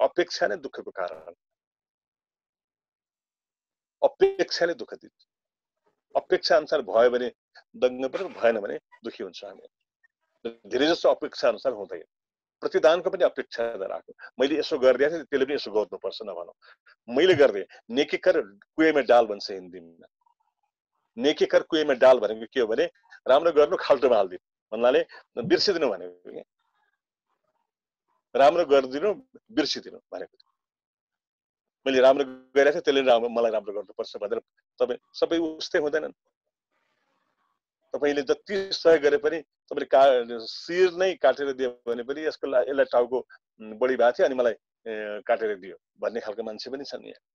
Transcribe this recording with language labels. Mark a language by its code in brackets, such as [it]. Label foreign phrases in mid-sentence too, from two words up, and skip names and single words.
[ne] अपेक्षा नै दुःखको कारण, अपेक्षाले दुःख दिन्छ। अपेक्षा अनुसार भयो भने दङ्ग पर्छ, भएन भने दुखी हुन्छ हामी। धेरै जसो अपेक्षा अनुसार हुँदैन। प्रतिदानको पनि अपेक्षा नराख्नु। मैले यसो गरिदिएको थिएँ, त्यसले पनि यसो गर्नुपर्छ नभनौँ। मैले गरिदिएँ, [hi] नेकी कर कुएँ में डाल [ne] भन्छ हिन्दीमा। [hi] नेकी कर कुएँ में डाल [ne] भनेको के हो भने राम्रो गर्नु खाल्टोमा हालिदिनु भन्नाले बिर्सिदिनु भनेको के, राम्रो गरिदिनु बिर्सिदिनु भनेको। मैले राम्रो गरिरहेको थिएँ, त्यसले मलाई राम्रो गर्नुपर्छ भनेर तपाईँ सबै उस्तै हुँदैनन्। तपाईँले जति सहयोग गरे पनि तपाईँले शिर नै काटेर दियो भने पनि यसलाई टाउको बढी भएको थियो अनि मलाई काटेर दियो भन्ने खालको मान्छे पनि छन् यहाँ।